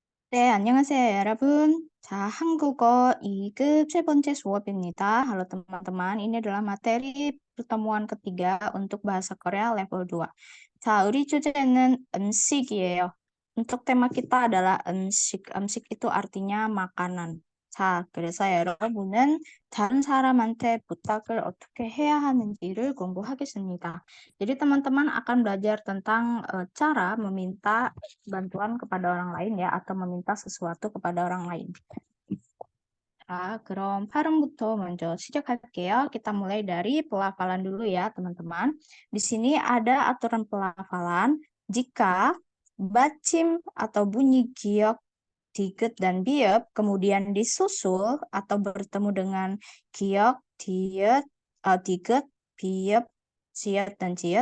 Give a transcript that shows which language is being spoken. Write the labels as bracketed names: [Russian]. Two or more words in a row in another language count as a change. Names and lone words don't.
[Korean] 네, 안녕하세요, 여러분. 자, 한국어 2급 세 번째 수업입니다. [Indonesian] Halo teman-teman, ini adalah materi pertemuan ketiga untuk bahasa Korea level 2. [Korean] 자, 우리 주제는 음식이에요. [Indonesian] Untuk tema kita adalah 음식. 음식 itu artinya makanan. [Korean] 자, 그래서 여러분은 다른 사람한테 부탁을 어떻게 해야 하는지를 공부하겠습니다. [Indonesian] Jadi teman-teman akan belajar tentang cara meminta bantuan kepada orang lain ya, atau meminta sesuatu kepada orang lain. [Korean] 자, 그럼 발음부터 먼저 시작할게요. [Indonesian] kita mulai dari pelafalan dulu ya, teman-teman. Di sini ada aturan pelafalan. Jika bacim atau bunyi giok, diget, dan biep kemudian disusul atau bertemu dengan giok, diet, diget, biep, siet, dan ciet.